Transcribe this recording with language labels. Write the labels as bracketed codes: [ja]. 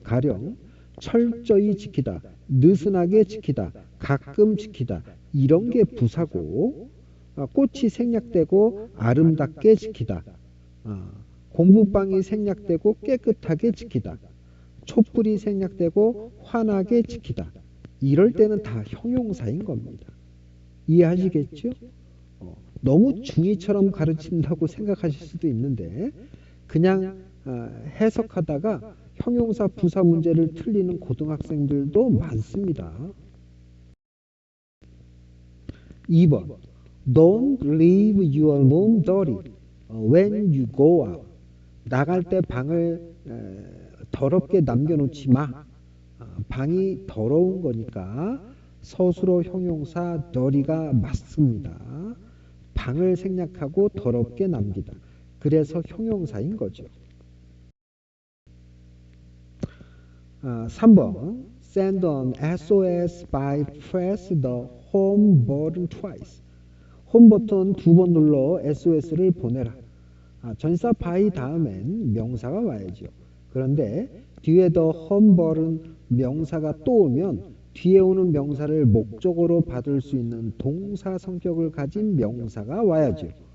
[ko] 가령 철저히 지키다, 느슨하게 지키다, 가끔 지키다 이런 게 부사고 꽃이 생략되고 아름답게 지키다, 공부방이 생략되고 깨끗하게 지키다, 촛불이 생략되고 환하게 지키다 이럴 때는 다 형용사인 겁니다. 이해하시겠죠? 너무 중의처럼 가르친다고 생각하실 수도 있는데 그냥 해석하다가 형용사 부사 문제를 틀리는 고등학생들도 많습니다. [en] 2번 Don't leave your room dirty when you go out. [ko] 나갈 때 방을 더럽게 남겨놓지 마. 방이 더러운 거니까 서술어 형용사 dirty가 맞습니다. 방을 생략하고 더럽게 남기다. 그래서 형용사인 거죠. [en] 3번 Send an SOS by press the home button twice. [ko] 홈 버튼 2번 눌러 SOS를 보내라. 전치사 by 다음엔 명사가 와야죠. 그런데 뒤에 [en] the home button [ko] 명사가 또 오면 뒤에 오는 명사를 목적어로 받을 수 있는 동사 성격을 가진 명사가 와야죠.